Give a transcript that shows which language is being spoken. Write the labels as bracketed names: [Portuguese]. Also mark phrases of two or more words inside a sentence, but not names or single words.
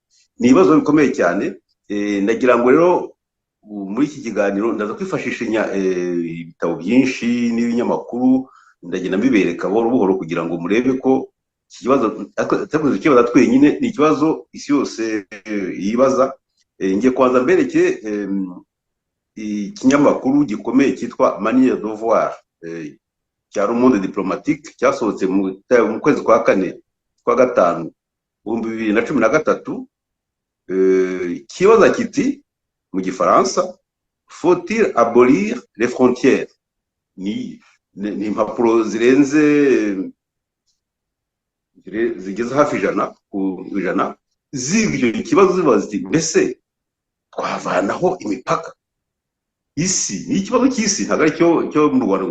[Kinyarwanda] Ni ibibazo bikomeye cyane. Ndagira ngo rero muri iki kiganiro ndaza kwifashisha ibitabo byinshi n'ibinyamakuru, ndagenda mbibereka buhoro buhoro kugira ngo murebe ko iki kibazo atakoze ikibazo twenyine, ni ikibazo isi yose yibaza. Ngiye kubanza mbereke ikinyamakuru gikomeye cyitwa Manière de voir cya Le Monde Diplomatique, cyasohotse mu kwezi kwa kane kwa gatanu 2013. Kibaza kiti mu gifaransa, [French] faut-il abolir les frontières? [Kinyarwanda] Ni impapuro zigeze hafi ijana z'ibyo kibazo zibaza ziti mbese twavanaho imipaka? Isi ni ikibazo cy'isi, ntabwo ari cyo mu Rwanda.